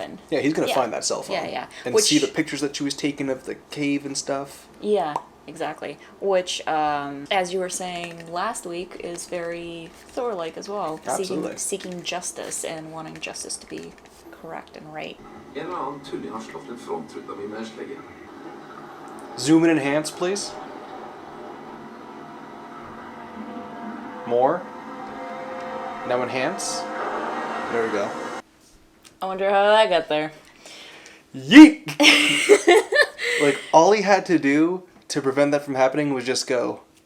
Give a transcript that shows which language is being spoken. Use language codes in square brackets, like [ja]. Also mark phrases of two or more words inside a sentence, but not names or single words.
[en] Happened. Yeah, he's going to find that cell phone. Yeah. And see the pictures that she was taking of the cave and stuff. Yeah. Exactly. Which, as you were saying last week, is very Thor-like as well. Absolutely. Seeking justice and wanting justice to be correct and right. [no] En eller annen tulling har slått en frontruta mi med en slegge. [en] Zoom and enhance, please. More. Now enhance. There we go. I wonder how that got there. Yeet! All he had to do to prevent that from happening was just go.